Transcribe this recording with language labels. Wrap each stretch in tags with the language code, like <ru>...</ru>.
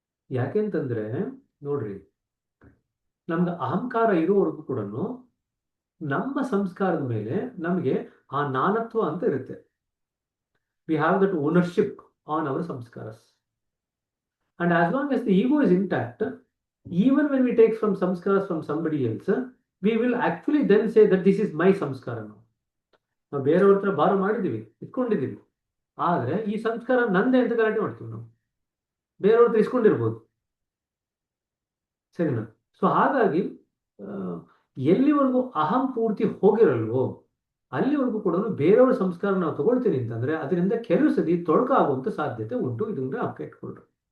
<kn>ಯಾಕೆಂತಂದ್ರೆ ನೋಡ್ರಿ, ನಮ್ಗೆ ಅಹಂಕಾರ ಇರೋವರೆಗೂ ಕೂಡ ನಮ್ಮ ಸಂಸ್ಕಾರದ ಮೇಲೆ ನಮಗೆ ಆ ನಾನತ್ವ ಅಂತ ಇರುತ್ತೆ.</kn> <en>We have that ownership on our samskaras. And as long as the ego is intact, even when we take from samskaras from somebody else, we will actually then say that this is my samskara.</en> <kn>ನಾವು ಬೇರೆಯವ್ರ ಹತ್ರ ಬಾರೋ ಮಾಡಿದೀವಿ, ಇಟ್ಕೊಂಡಿದ್ದೀವಿ, ಆದ್ರೆ ಈ ಸಂಸ್ಕಾರ ನಂದೇ ಅಂತ ಗಲಾಟೆ ಮಾಡ್ತೀವಿ ನಾವು. ಬೇರೆಯವ್ರ ಹತ್ರ ಇಸ್ಕೊಂಡಿರ್ಬೋದು, ಸರಿನಾ? ಸೊ ಹಾಗಾಗಿ ಎಲ್ಲಿವರೆಗೂ ಅಹಂ ಪೂರ್ತಿ ಹೋಗಿರಲ್ವೋ ಅಲ್ಲಿವರೆಗೂ ಕೂಡ ಬೇರೆಯವ್ರ ಸಂಸ್ಕಾರ ನಾವು ತಗೊಳ್ತೀನಿ ಅಂತಂದ್ರೆ ಅದರಿಂದ ಕೆಲವು ಸತಿ ತೊಡಕಾಗುವಂತ ಸಾಧ್ಯತೆ ಉಂಟು. ಇದನ್ನ ಅಪ್ಪ ಇಟ್ಕೊಳ್ರಿ.</kn>